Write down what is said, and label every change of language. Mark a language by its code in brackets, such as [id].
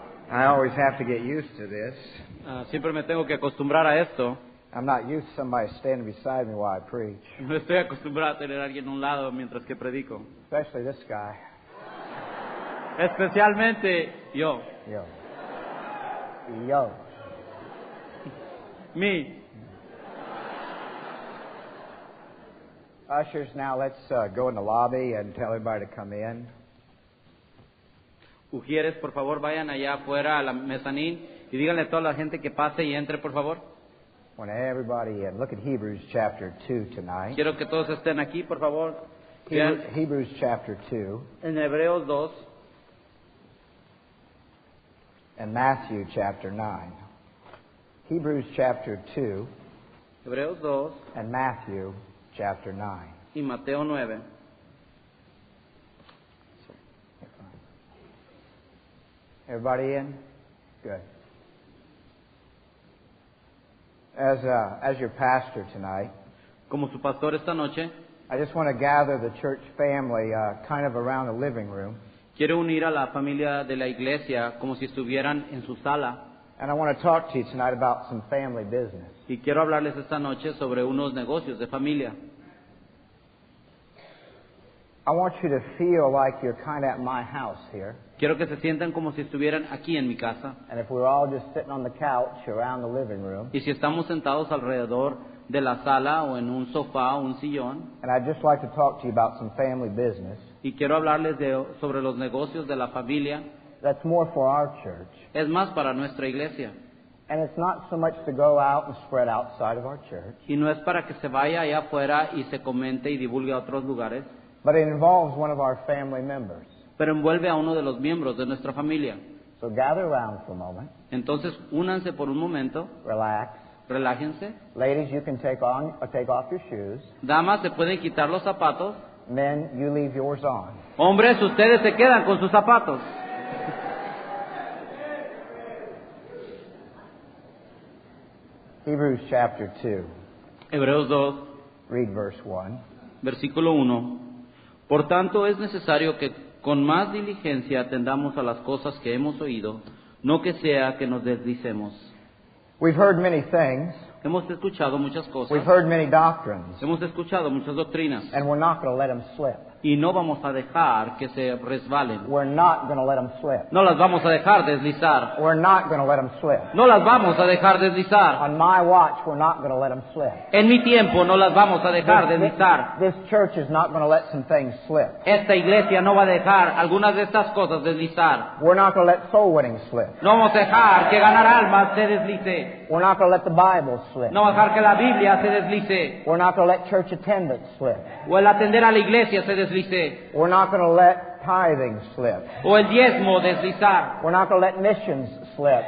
[en] I always have to get used to this. [es] Siempre me tengo que acostumbrar a esto. [en] I'm not used to somebody standing beside me while I preach, [es] No estoy acostumbrado a tener a alguien a un lado mientras que predico. [en] especially this guy. [es] Especialmente yo. Yo. Yo. [en] Me. Ushers, now let's go in the lobby and tell everybody to come in. [es] Ujieres, por favor, vayan allá afuera a la mezanín y díganle a toda la gente que pase y entre, por favor. [en] I want everybody in. Look at Hebrews chapter 2 tonight. [es] Quiero que todos estén aquí, por favor. Vean [en] Hebrews chapter 2 [es] en Hebreos 2 [en] and Matthew chapter 9. Hebrews chapter 2 [es] Hebreos 2 [en] and Matthew chapter 9. [es] y Mateo 9. [en] Everybody in? Good. As your pastor tonight, [es] Como su pastor esta noche, [en] I just want to gather the church family kind of around the living room. [es] quiero unir a la familia de la iglesia como si estuvieran en su sala. [en] And I want to talk to you tonight about some family business. [es] Y quiero hablarles esta noche sobre unos negocios de familia. [en] I want you to feel like you're kind of at my house here. [es] Quiero que se sientan como si estuvieran aquí en mi casa. [en] And if we're all just sitting on the couch around the living room, [es] Y si estamos sentados alrededor de la sala o en un sofá o un sillón, [en] and I'd just like to talk to you about some family business [es] y quiero hablarles sobre los negocios de la familia, [en] that's more for our church. [es] es más para nuestra iglesia. [en] And it's not so much to go out and spread outside of our church, [es] Y no es para que se vaya allá afuera y se comente y divulgue a otros lugares, [en] but it involves one of our family members. [es] pero envuelve a uno de los miembros de nuestra familia. [en] So gather around for a moment, [es] Entonces, únanse por un momento, [en] relax. [es] relájense. [en] Ladies, you can take off your shoes. [es] Damas, se pueden quitar los zapatos. [en] Men, you leave yours on. [es] Hombres, ustedes se quedan con sus zapatos. [en] Hebrews chapter 2, [es] Hebreos 2, [en] read verse 1. [es] versículo 1. Por tanto, es necesario que con más diligencia atendamos a las cosas que hemos oído, no que sea que nos deslicemos. [en] We've heard many things. [es] Hemos escuchado muchas [en] We've [es] cosas, [en] heard many doctrines. [es] hemos escuchado muchas doctrinas, [en] And we're not going to let them slip. [es] y no vamos a dejar que se resbalen. [en] We're not going to let them slip. [es] No las vamos a dejar deslizar. [en] We're not going to let them slip. [es] No las vamos a dejar deslizar. [en] On my watch, we're not going to let them slip. [es] En mi tiempo no las vamos a dejar deslizar. [en] This church is not going to let some things slip. [es] Esta iglesia no va a dejar algunas de estas cosas deslizar. [en] We're not going to let soul winning slip. [es] No vamos a dejar que ganar almas se deslice. [en] We're not going to let the Bible slip. [es] No vamos a dejar que la Biblia se deslice. [en] We're not going to let church attendance slip. [es] O el atender a la iglesia se deslice. [en] We're not going to let tithing slip. [es] O el diezmo deslizar. [en] We're not going to let missions slip.